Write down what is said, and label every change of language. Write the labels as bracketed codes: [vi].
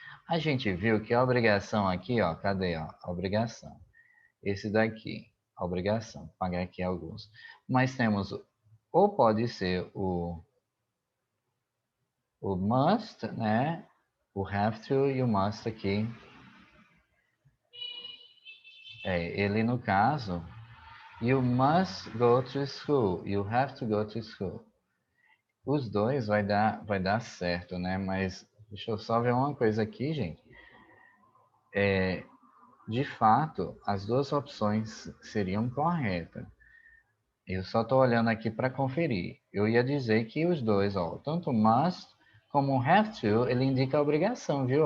[pt] A gente viu que a obrigação aqui, ó, cadê, ó, a obrigação? Esse daqui, a obrigação, vou pagar aqui alguns. Mas temos, ou pode ser o must, né? O have to e o must aqui. Ele no caso, [en] you must go to school, you have to go to school. [pt] Os dois vai dar certo, né? Mas deixa eu só ver uma coisa aqui, gente. De fato, as duas opções seriam corretas. Eu só estou olhando aqui para conferir. Eu ia dizer que os dois, ó, tanto must como have to, ele indica a obrigação, viu?